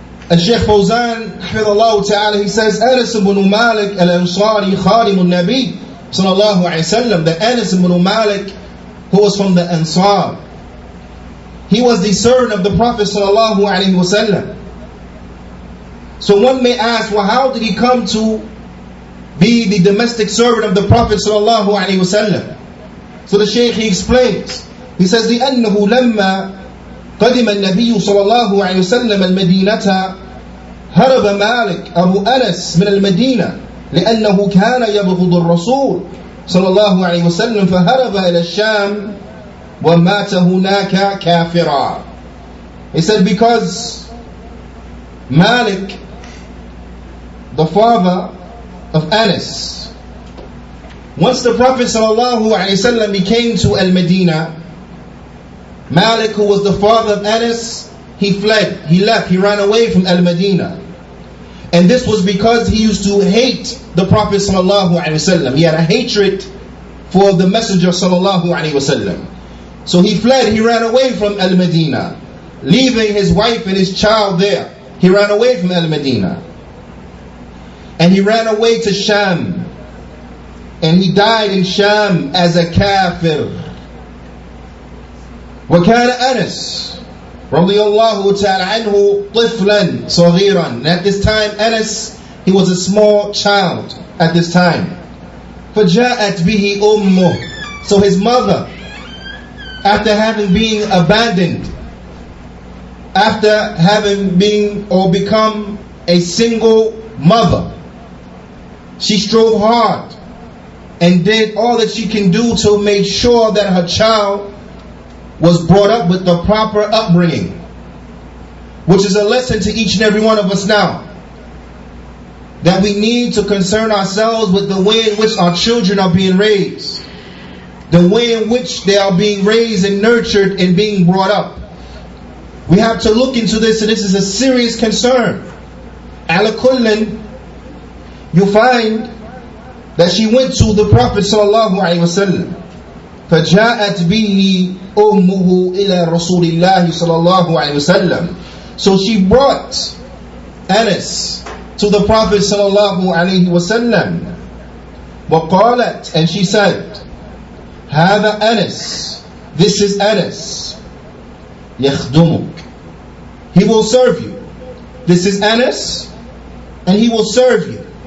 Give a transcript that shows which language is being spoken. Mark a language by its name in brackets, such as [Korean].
[English] Al-Shaykh Fawzan hafidhahullah ta'ala, he says, Anas ibn Malik al-Ansari [Arabic] khadim al-Nabi sallallahu alaihi wasallam, [English] that Anas ibn Malik, who was from the Ansar, he was the servant of the Prophet sallallahu alaihi wasallam. So one may ask, well, how did he come to be the domestic servant of the Prophet sallallahu alaihi wasallam? So the Shaykh, he explains. He says, [Arabic] لأنه لما قدم النبي صلى الله عليه وسلم المدينة هرب مالك أبو أنس من المدينة لأنه كان يبغض الرسول صلى الله عليه وسلم فهرب إلى الشام ومات هناك كافرا. [English] He said, because Malik, the father of Anas, once the Prophet ﷺ became to Al-Madinah, Malik, who was the father of Anas, he fled, he left, he ran away from Al-Madinah. And this was because he used to hate the Prophet ﷺ. He had a hatred for the Messenger ﷺ. So he fled, he ran away from Al-Madinah, leaving his wife and his child there. He ran away from Al-Madinah. And he ran away to Sham. And he died in Sham as a kafir. [Arabic] وكان أنس رضي الله تعالى عنه طفلا صغيرا. [English] And at this time, Anas, he was a small child at this time. [Arabic] فجاءت به أمه. [English] So his mother, after having been abandoned, after having been or become a single mother, she strove hard and did all that she can do to make sure that her child was brought up with the proper upbringing, which is a lesson to each and every one of us now, that we need to concern ourselves with the way in which our children are being raised, the way in which they are being raised and nurtured and being brought up. We have to look into this, and this is a serious concern. [Arabic] Ala kullin, [English] you find that she went to the Prophet sallallahu alaihi wasallam. [Arabic] فجاءت به أمه إلى رسول الله صلى الله عليه وسلم. [English] So she brought Anas to the Prophet sallallahu alaihi wasallam. [Arabic] وقالت, [English] and she said, [Arabic] هذا أنس, [English] this is Anas. [Arabic] يخدمك, [English] he will serve you. This is Anas, and he will serve you.